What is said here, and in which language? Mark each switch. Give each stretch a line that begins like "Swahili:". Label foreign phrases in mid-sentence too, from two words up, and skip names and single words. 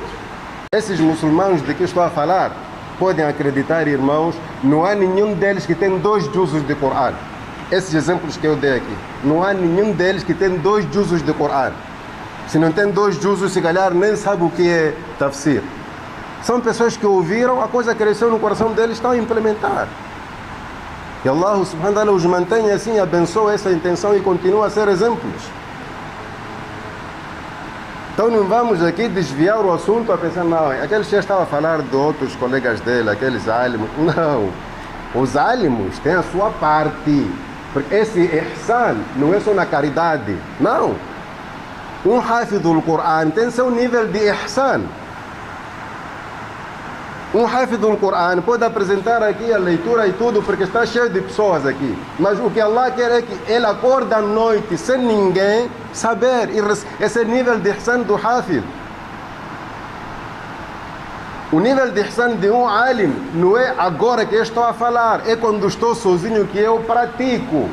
Portuguese: Esses muçulmanos de que estou a falar, podem acreditar, irmãos, não há nenhum deles que tem 2 juzos de Corão. Esses exemplos que eu dei aqui, não há nenhum deles que tem 2 juzos de Corão. Se não tem 2 juzos, se calhar nem sabe o que é tafsir. São pessoas que ouviram, a coisa cresceu no coração deles, estão a implementar. E
Arabic: الله سبحانه وتعالى
Portuguese: os mantém assim, abençoa essa intenção e continua a ser exemplos. Então não vamos aqui desviar o assunto a pensar, não, aquele já estava a falar de outros colegas dele, aqueles alimos. Não, os alimos têm a sua parte. Porque esse ihsan não é só na caridade, não. Um
Arabic: حافظ القرآن
Portuguese: tem seu nível de ihsan. Um
Arabic: حافظ القرآن
Portuguese: pode apresentar aqui a leitura e tudo, porque está cheio de pessoas aqui. Mas o que Allah quer é que ele acorde à noite sem ninguém saber. Esse é o nível de ihsan do hafid. O nível de ihsan de um alim não é agora que eu estou a falar, é quando estou sozinho que eu pratico.